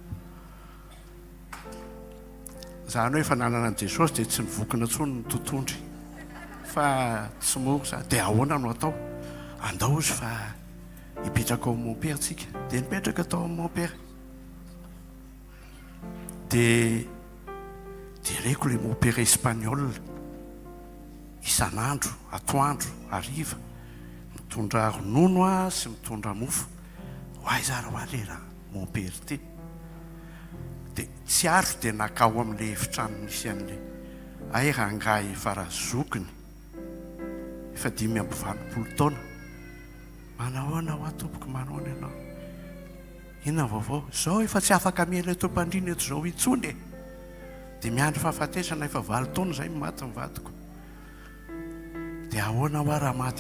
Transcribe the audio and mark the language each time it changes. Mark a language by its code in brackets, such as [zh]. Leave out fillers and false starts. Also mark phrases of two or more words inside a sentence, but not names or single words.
[mg] zany hoe fananana an' Jesosy dia tsy nivokina ntsony ny tontondry fa tsy moro za dia ahoana no atao andao izy fa hipetraka ao [fr] mon père [mg] tsika dia nipetraka tao amin'ny [fr] mon père [mg] dia reko le [fr] mon père espagnol [mg] isan'andro atoandro hariva mitondra ronono a sy mitondra mofo hoay zara ho alera [fr] mon père [mg] ty dia tsy aro dia nakao amin'le efitrano misy an'le rangahy farazokiny efa 5 taona manahoana ho atompoko manahoana ianao inona vaovao zao efa tsy afaka miela eto mpandrina eto zao intsony dia miandro fahafatesana efa 9 taona zay maty mivadiko dia ahoana ho raha maty